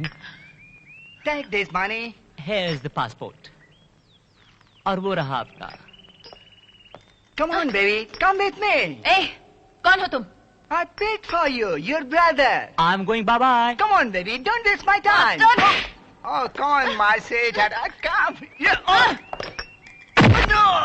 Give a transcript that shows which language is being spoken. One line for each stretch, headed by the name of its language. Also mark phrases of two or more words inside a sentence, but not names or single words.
English: Take this money. Here is the passport।
Hindi: और वो रहा आपका
English: Come on, baby. Come with me.
Hindi: ए, कौन हो तुम?
English: I paid for you. Your brother. I'm going. Bye bye. Come on, baby. Don't waste my time. Oh, come on, my sweetheart. Come. Yeah. No.